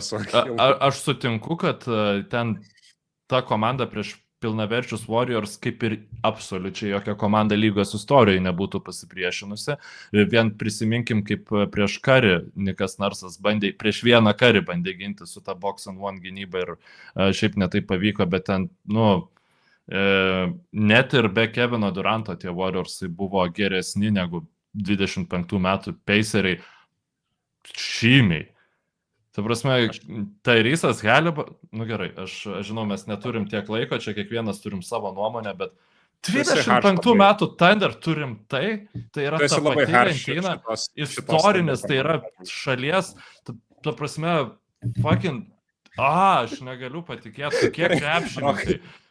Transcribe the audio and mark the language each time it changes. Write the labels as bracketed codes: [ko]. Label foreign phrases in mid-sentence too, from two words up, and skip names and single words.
[lt] Aš sutinku, kad ten ta komanda prieš pilnaverčius Warriors kaip ir absoliučiai jokia komanda lygos istorijoje nebūtų pasipriešinusi. Vien prisiminkim, kaip prieš Curry Nikas Narsas prieš vieną Curry bandė ginti su ta [en] box and one [lt] gynyba ir šiaip netai pavyko, bet ten, net ir be Kevino Duranto tie Warriorsai buvo geresni negu 25 metų Paceriai šymiai. Ta prasme, Tyrysas Haliburton, gerai, aš žinau, mes neturim tiek laiko, čia kiekvienas turim savo nuomonę, bet 25 metų Thunder turim tai yra ta pati lentyna, istorinis, tai yra šalies, ta prasme, fucking, aš negaliu patikėti, kiek krepšininkai.